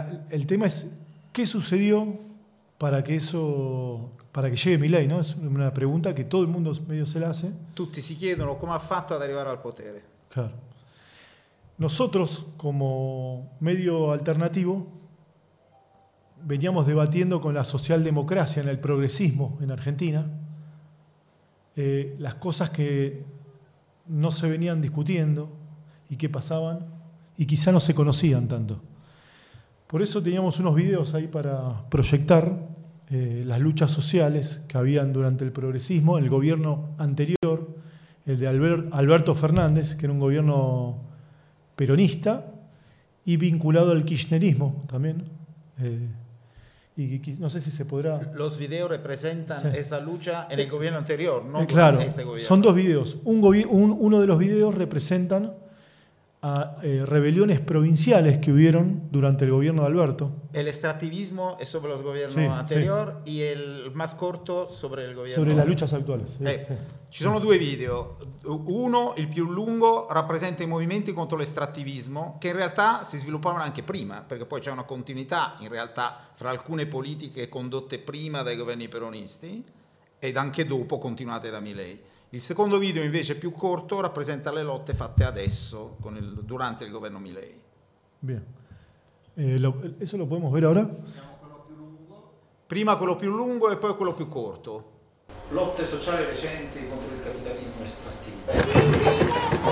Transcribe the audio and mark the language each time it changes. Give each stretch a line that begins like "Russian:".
Spanish: El tema es, ¿qué sucedió para que llegue Milei, ¿no? Es una pregunta que todo el mundo medio se la hace.
Italian: Tutti si chiedono come ha fatto ad arrivare al potere.
Spanish: Claro. Nosotros, como medio alternativo, veníamos debatiendo con la socialdemocracia, en el progresismo en Argentina, las cosas que no se venían discutiendo y qué pasaban, y quizá no se conocían tanto. Por eso teníamos unos videos ahí para proyectar las luchas sociales que habían durante el progresismo, el gobierno anterior, el de Alberto Fernández, que era un gobierno peronista y vinculado al kirchnerismo también. Y no sé si se podrá. Los videos representan, sí, esa lucha en el gobierno anterior, no, claro, en este gobierno. Son dos videos. Uno de los videos representan a rebeliones provinciales que hubieron durante el gobierno de Alberto. El extractivismo es sobre los gobiernos anterior y el más corto sobre el gobierno. Sobre las luchas actuales.
Italian: Ci sono due video. Uno, il più lungo, rappresenta i movimenti contro l'estrattivismo che in realtà si sviluppavano anche prima, perché poi c'è una continuità in realtà fra alcune politiche condotte prima dai governi peronisti ed anche dopo continuate da Milei. Il secondo video invece più corto rappresenta le lotte fatte adesso con il, durante il governo Milei.
Spanish: Bien. Eso lo podemos ver ahora?
Italian: Prima quello più lungo e poi quello più corto. Lotte sociali recenti contro il capitalismo estrattivo.